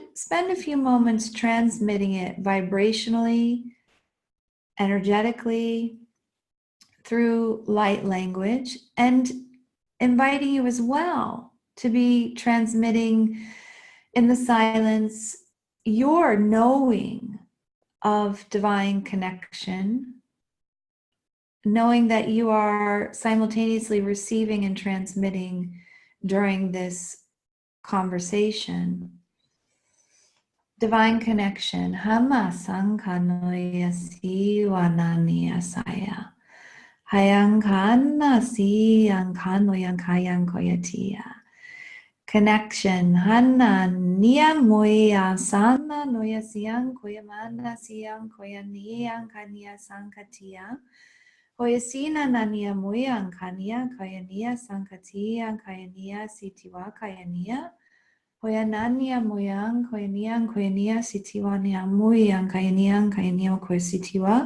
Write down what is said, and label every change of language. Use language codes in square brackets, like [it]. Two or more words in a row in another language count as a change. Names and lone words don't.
[en] spend a few moments transmitting it vibrationally, energetically, through light language, and inviting you as well to be transmitting in the silence your knowing of divine connection, knowing that you are simultaneously receiving and transmitting during this conversation. Divine connection. Hama sankanoya siwanani asaya. Hayankana si ankano yankayang koyatia. Connection. Hana nia moya sana noya siang koyamana siang koyaniang kania sankatia. Hoyasina nania moya ankania kayania sankatia kayania sitiwa kayania. Hoyanania moyang koyania sitiwa nia moyang kayania koyasitiwa.